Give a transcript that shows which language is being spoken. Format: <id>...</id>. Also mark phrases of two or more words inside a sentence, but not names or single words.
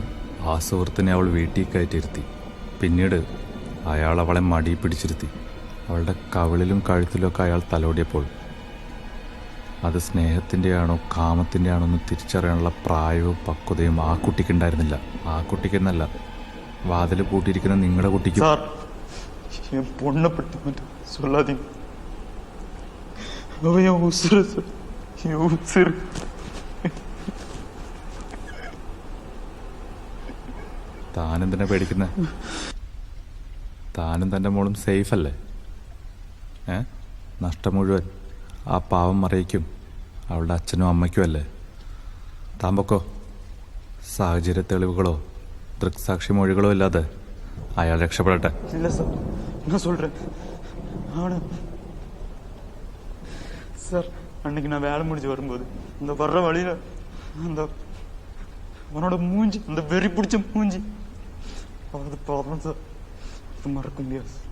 <ml>ആ സുഹൃത്തിനെ അവൾ വീട്ടിൽ കയറ്റിയിരുത്തി. പിന്നീട് അയാൾ അവളെ മടിയിൽ പിടിച്ചിരുത്തി. അവളുടെ കവിളിലും കഴുത്തിലുമൊക്കെ അയാൾ തലോടിയപ്പോൾ അത് സ്നേഹത്തിൻ്റെയാണോ കാമത്തിൻ്റെയാണോ എന്ന് തിരിച്ചറിയാനുള്ള പ്രായവും പക്വതയും ആ കുട്ടിക്കുണ്ടായിരുന്നില്ല. ആ കുട്ടിക്കെന്നല്ല, വാതിൽ പൂട്ടിയിരിക്കുന്ന നിങ്ങളുടെ കുട്ടിക്ക്.</ml> <ta>என் பொண்ணை பற்றி மட்டும் சொல்லாதீங்க. அவன் என் உசுறு சார், என் உசுறு.</ta> <ml>താനെന്തിനാ പേടിക്കുന്നത്? താനും തൻ്റെ മോളും സേഫ് അല്ലേ? നഷ്ടം മുഴുവൻ ആ പാവം മറിയിക്കും അവളുടെ അച്ഛനും അമ്മയ്ക്കും അല്ലേ? താൻ പൊക്കോ. സാഹചര്യ തെളിവുകളോ ദൃക്സാക്ഷി മൊഴികളോ ഇല്ലാതെ അയാൾ രക്ഷപ്പെടട്ടെ.</ml> <ta>இல்லை சார், நான் சொல்கிறேன். ஆனால் சார், அன்னைக்கு நான் வேலை முடிஞ்சு வரும்போது இந்த வர்ற வழியில் அந்த அவனோட மூஞ்சி, அந்த வெறி பிடிச்ச மூஞ்சி, அது பாவம் சார், அது மறக்க முடியாது.</ta>